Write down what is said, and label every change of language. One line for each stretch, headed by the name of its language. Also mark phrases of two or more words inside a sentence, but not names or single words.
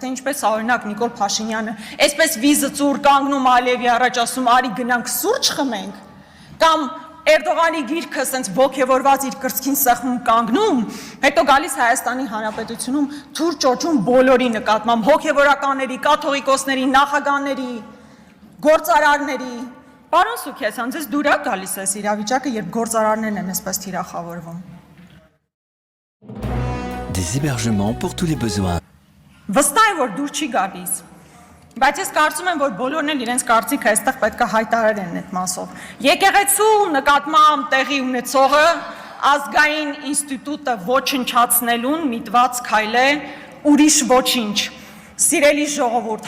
Armenian: թե ինչպես օրինակ Նիկոլ Փաշինյանը այսպես վիզը ծուր կանգնում Ալիևի առաջ ասում, արի գնանք սուրճ խմենք, կամ Էրդողանի գիրքը սենց ոգևորված իր կրծքին սեղմում կանգնում, հետո գալիս Հայաստանի Հանրապետությունում թուր ճոճում բոլորի նկատմամբ, հոգևորականների, կաթողիկոսների, նախագահների, գործարարների։ Պարոն Սուքիասյան, ձեզ դուր է գալիս այս իրավիճակը, երբ գործարարներն են այսպես թիրախավորվում։
French: Des hébergements pour tous les besoins.
Armenian: Վստահ եմ, որ դուր չի գալիս։ Բայց ես կարծում եմ, որ բոլորն էլ իրենց կարծիքը այստեղ պետք է հայտարարեն այդ մասով։ Եկեղեցու նկատմամբ տեղի ունեցողը ազգային ինստիտուտը ոչնչացնելուն միտված քայլ է, ուրիշ ոչինչ։ Սիրելի ժողովուրդ,